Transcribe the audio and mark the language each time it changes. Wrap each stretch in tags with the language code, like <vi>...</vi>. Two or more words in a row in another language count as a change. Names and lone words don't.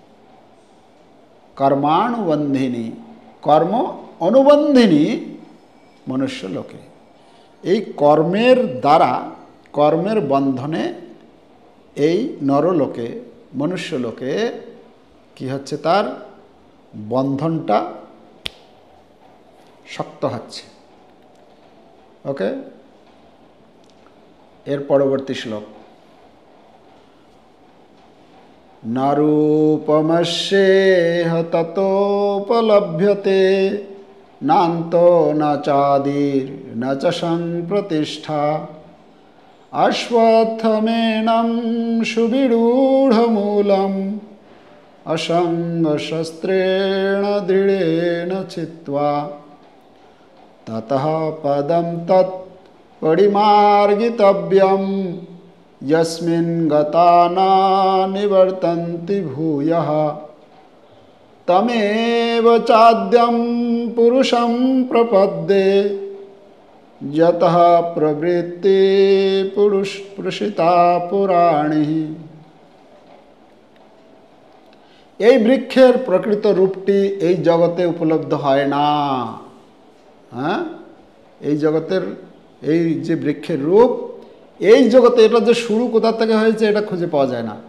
<sa>কর্মানুবন্ধিনী কর্ম অনুবন্ধিনী মনুষ্য লোকে,</sa> <bn>এই কর্মের দ্বারা কর্মের বন্ধনে এই নরলোকে মনুষ্য লোকে কি হচ্ছে? তার বন্ধনটা শক্ত হচ্ছে। ওকে, এর পরবর্তী শ্লোক</bn> <sa>নারূপমস্যেহ ততোপলভ্যতে নান্তো ন চাদির ন চ সংপ্রতিষ্ঠা অশ্বত্থমেনং সুবিরূঢ়মূলম অসঙ্গশস্ত্রেণ দৃঢ়েন চিত্বা ততঃ পদম তৎ পরিমার্গিতব্যম यस्मिन् गता न निवर्तन्ति भूयः तमेव चाद्यं पुरुषं प्रपद्ये यतः प्रवृत्ति पुरुषिता पुराणी।</sa> <bn>এই বৃক্ষের প্রকৃত রূপটি এই জগতে উপলব্ধ হয় না। হ্যাঁ, এই জগতের এই যে বৃক্ষের রূপ এই জগতে, এটা যে শুরু কোথা থেকে হয়েছে এটা খুঁজে পাওয়া যায় না।</bn>